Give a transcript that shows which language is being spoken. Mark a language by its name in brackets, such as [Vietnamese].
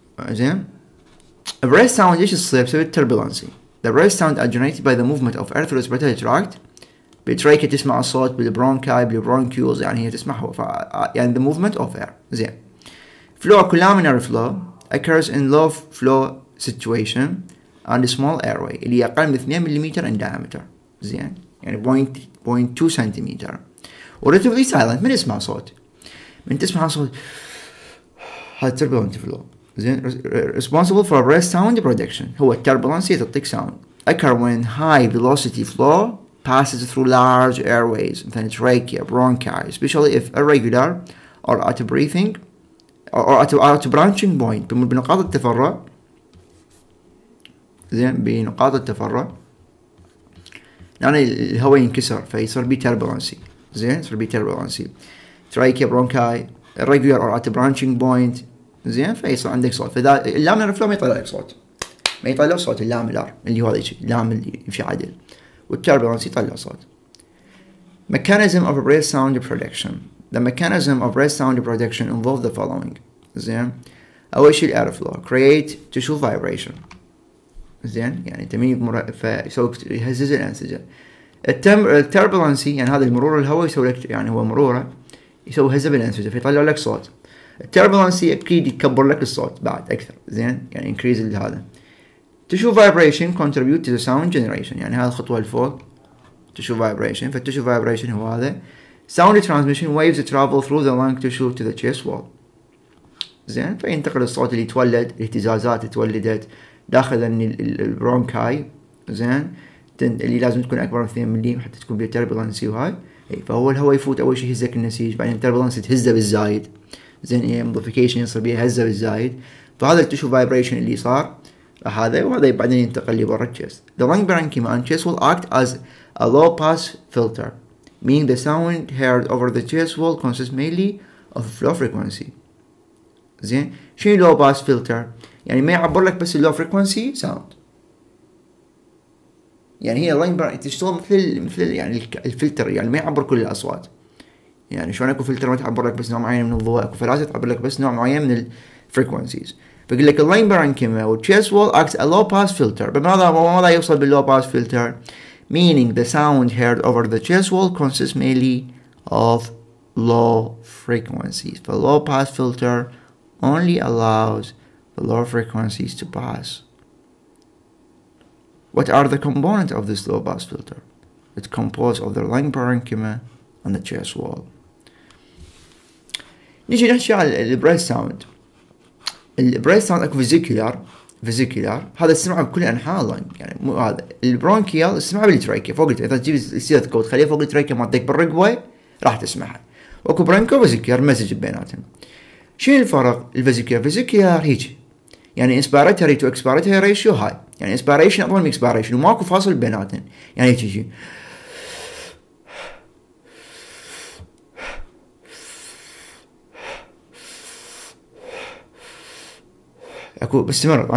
[Arabic] زين breath sound ايش تصير بسبب التربلنسي. [English] The breath sound are generated by the movement of air through respiratory tract. [Arabic] بالتراكية تسمع الصوت، بالبرونكاي بالبرونكيولز يعني هي تسمعه يعني [English] the movement of air. زين flow columnar flow occurs in low flow situation and small airway [Arabic] اللي أقل من 2 ملم [English] in diameter. [Arabic] زين يعني 0.2 سنتيمتر. [English] relatively silent، [Arabic] من يسمع صوت؟ من تسمع صوت هذا turbulent flow. [English] زين responsible for breath sound production هو turbulence تعطيك sound. occur when high velocity flow passes through large airways مثلا trachea bronchi especially if irregular or at breathing or at branching point [Arabic] بنقاط التفرع. زين بنقاط التفرع يعني الهواء ينكسر فيصير بيه turbulence. [English] زين [Arabic] يصير بيه [English] turbulence trachea bronchi irregular or at branching point. [Arabic] زين فيصير عندك صوت. فإذا اللامينر فلو ما يطلع لك صوت، ما يطلع صوت اللامينر اللي هو هذا الشيء اللام اللي يمشي عدل، والتربلنس يطلع صوت. [English] mechanism of breath sound production. The mechanism of breath sound production involve the following. زين [Arabic] أول شيء [English] air flow create tissue vibration. [Arabic] زين يعني تميم فيسوي يهزز الأنسجة. التربلنسي يعني هذا المرور الهواء يسوي لك يعني هو مروره يسوي هزة بالأنسجة فيطلع لك صوت. التربلنسي أكيد يكبر لك الصوت بعد أكثر. زين يعني [English] increase [Arabic] هذا. [English] tissue vibration contribute to the sound generation [Arabic] يعني هذه الخطوة الفوق [English] tissue vibration. فالtissue vibration هو هذا sound transmission waves travel through the lung tissue to the chest wall. [Arabic] زين فينتقل الصوت اللي يتولد الاهتزازات تولدت داخل البرونكاي. زين اللي لازم تكون أكبر من 2 ملم حتى تكون بها تربلنسي وهاي. فهو الهواء يفوت أول شيء يهزك النسيج بعدين تربلنسي تهزه بالزايد. زين امبليفيكيشن يصير بيها هزه بالزايد. فهذا التشو فايبريشن اللي صار هذا وهذا بعدين ينتقل لبرا الشيست. [English] The lung parenchyma and chest will act as a low pass filter meaning the sound heard over the chest wall consists mainly of low frequency. [Arabic] زين شنو low pass filter؟ يعني ما يعبر لك بس [English] low frequency sound. [Arabic] يعني هي اللنج تشتغل مثل يعني الفلتر يعني ما يعبر كل الأصوات. يعني شلون اكو فلتر ما تعبر لك بس نوع معين من الضوء اكو فلاتر تعبر لك بس نوع معين من الفريكونسيز. فيقول لك اللين بارنكيما والتشيست وول [English] acts a low pass filter. [Arabic] بماذا يوصل باللو باس فلتر [English] meaning the sound heard over the chest wall consists mainly of low frequencies. The low pass filter only allows the low frequencies to pass. What are the components of this low pass filter? It's composed of the lung parenchyma and the chest wall. [Arabic] نيجي نحكي على البريس ساوند. البريس ساوند اكو فيزيكولار هذا تسمعه بكل انحاء اللنج، يعني مو هذا. البرونكيال تسمعه بالتراكيا فوق اذا تجيب الستيثوسكوب تخليه فوق التراكيا مالتك بالرقبه راح تسمعها. واكو برونكو فيزيكولار مزج بيناتهم. شنو الفرق؟ فيزيكولار هيك يعني انسبيراتوري تو اكسبيراتوري ريشيو هاي، يعني انسبيريشن اطول من اكسبيريشن وماكو فاصل بيناتهم، يعني هيك يجي اكو مستمر.